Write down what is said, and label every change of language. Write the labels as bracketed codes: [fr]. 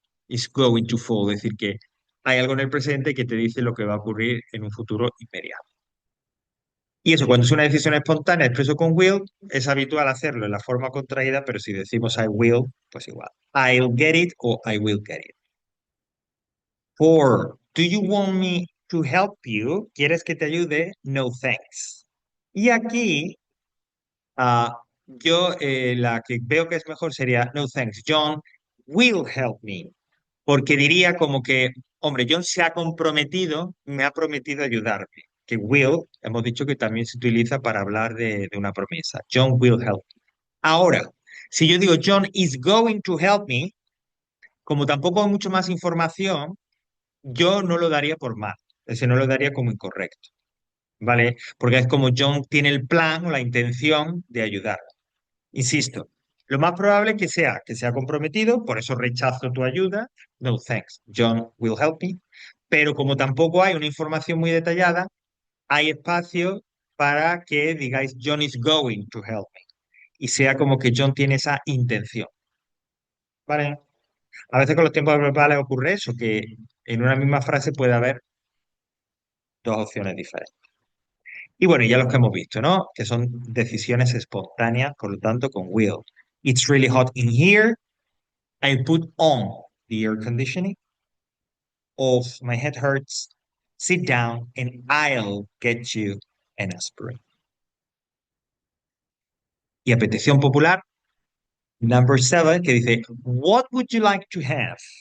[en] Is going to fall, [es] es decir, que hay algo en el presente que te dice lo que va a ocurrir en un futuro inmediato. Y eso, cuando es una decisión espontánea, expreso con will, es habitual hacerlo en la forma contraída, pero si decimos [en] I will, [es] pues igual. [en] I'll get it o I will get it. Four, do you want me to help you? [es] ¿Quieres que te ayude? [en] No, thanks. [es] Y aquí, yo la que veo que es mejor sería [en] no, thanks. John will help me. [es] Porque diría como que, hombre, John se ha comprometido, me ha prometido ayudarme. Que will, hemos dicho que también se utiliza para hablar de una promesa. [en] John will help. [es] Ahora, si yo digo [en] John is going to help me, [es] como tampoco hay mucho más información, yo no lo daría por mal. Ese no lo daría como incorrecto, ¿vale? Porque es como John tiene el plan o la intención de ayudar. Insisto, lo más probable es que sea comprometido, por eso rechazo tu ayuda. [en] No thanks, John will help me. [es] Pero como tampoco hay una información muy detallada, hay espacio para que digáis [en] John is going to help me [es] y sea como que John tiene esa intención, ¿vale? A veces con los tiempos verbales ocurre eso, que en una misma frase puede haber dos opciones diferentes. Y bueno, ya los que hemos visto, ¿no? Que son decisiones espontáneas, por lo tanto, con will. [en] It's really hot in here. I put on the air conditioning. Of my head hurts. Sit down and I'll get you an aspirin. [es] Y a petición popular, [en] number seven, [es] que dice, [en] what would you like to have?